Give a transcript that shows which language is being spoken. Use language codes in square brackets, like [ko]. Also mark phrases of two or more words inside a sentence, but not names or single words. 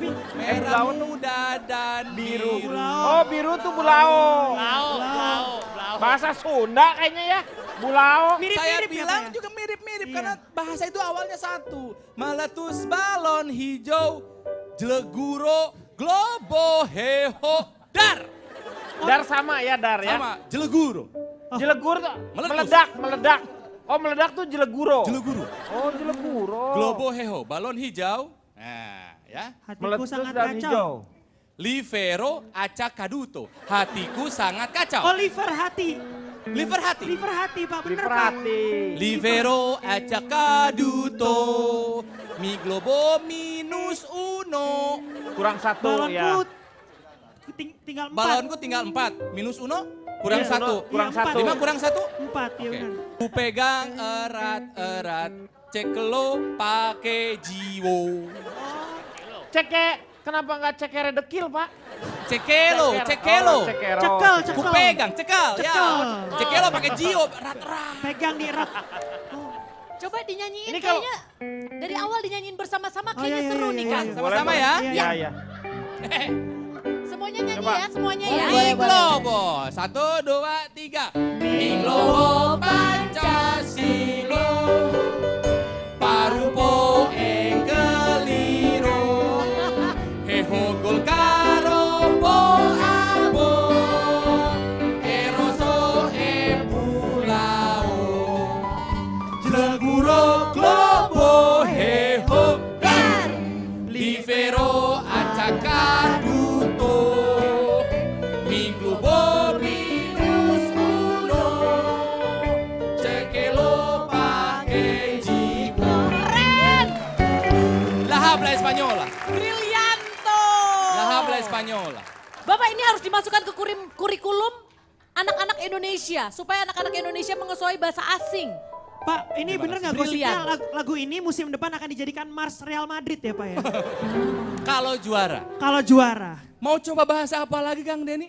[id] Merah bulao tuh muda dan biru. Oh, biru tuh bulao. Bahasa Sunda kayaknya ya. Bulao. Saya mirip-mirip ya, bilang Pak ya? juga mirip-mirip Iya. karena bahasa itu awalnya satu. Meletus balon hijau, jeleguro, globo, heho, dar. Dar sama ya, dar ya. Sama, jeleguro. Jelegur tuh Meletus. meledak. Oh, meledak tuh jeleguro. Jeleguro. Oh, jeleguro. Globo heho, balon hijau. Nah, ya. hatiku Meletus sangat dan kacau. hijau. Livero acak kaduto. Hatiku sangat kacau. Oliver hati. Liver hati. Liver hati Pak, bener Pak. Diperhati. Livero acak kaduto. Mi globo minus uno. Kurang satu ya. Balonku tinggal 4. Balonku tinggal 4. Minus uno kurang Iya, 1. kurang Iya, 1. 5 kurang 1. 4, ya Oke. benar. Ku pegang erat-erat. Cek lo pake jiwo. Ceke, kenapa nggak cekere dekil, Pak? Cekelo, Ceker. cekelo. Oh, cekero. Cekel, Ku cekel. pegang, cekal. Ya. Cekel. Cekelo pakai jiwo, erat-erat. Pegang di erat. Coba dinyanyiin Ini kalau- kayaknya dari awal dinyanyiin bersama-sama Oh, kayaknya iya, seru iya, nih iya, kan. iya. Sama-sama Boleh, ya. boleh. Iya, iya. Semuanya nyanyi Coba. ya, semuanya ya. Mi globo. 1, 2, 3. Mi globo Pancasilo. Parupo e keliro. Heho gol karo bo abo. Eroso e bulao. Jeleguro globo heho dar. Livero acak kaduto. Mi globo minus uno. Cekelo pake jiwo. [es] La habla española. Brilianto. La habla española. [id] Bapak ini harus dimasukkan ke kurikulum anak-anak Indonesia. Supaya anak-anak Indonesia menguasai bahasa asing. Pak, ini Terima bener kasih. nggak gosipnya Brilian. lagu ini musim depan akan dijadikan Mars Real Madrid ya Pak ya? Kalau juara. Kalau juara. Mau coba bahasa apa lagi Kang Deni?